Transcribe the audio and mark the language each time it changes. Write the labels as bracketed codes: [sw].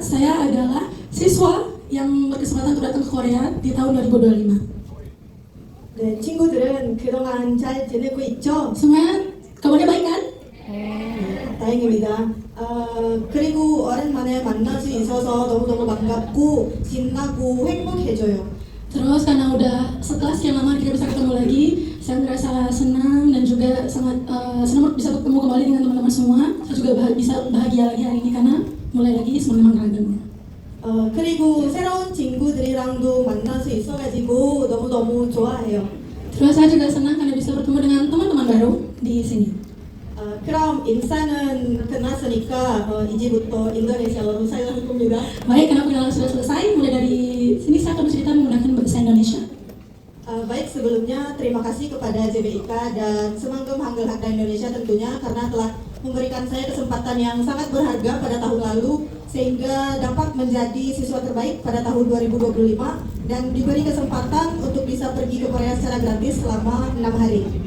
[id] Saya adalah siswa yang berkesempatan untuk datang ke Korea di tahun 2025. [ko] 네, 친구들은 그동안 잘 지내고 있죠? [id] Semuanya kabarnya baik kan? [ko] 다행입니다. 그리고 오랜만에 만날 수 있어서 너무너무 반갑고 신나고 행복해져요. [id] Terus karena udah setelah sekian lama kita bisa ketemu lagi, saya merasa senang dan juga sangat senang bisa bertemu kembali dengan teman-teman semua. Saya juga bisa bahagia lagi hari ini karena mulai lagi semangat ragam. [ko] 그리고 새로운 친구들이랑도 만날 수 있어가지고 너무너무 좋아해요. [id] Terus saya juga senang karena bisa bertemu dengan teman-teman baru di sini. [ko] 그럼 인사는 끝났으니까 이제부터 인도네시아어로 사용할 겁니다. [id] Baik, karena perkenalan sudah selesai, mulai dari sini saya akan bercerita menggunakan bahasa Indonesia. Baik, sebelumnya terima kasih kepada JBIK dan Semangkum Hangul Hakda Indonesia tentunya karena telah memberikan saya kesempatan yang sangat berharga pada tahun lalu sehingga dapat menjadi siswa terbaik pada tahun 2025 dan diberi kesempatan untuk bisa pergi ke Korea secara gratis selama 6 hari.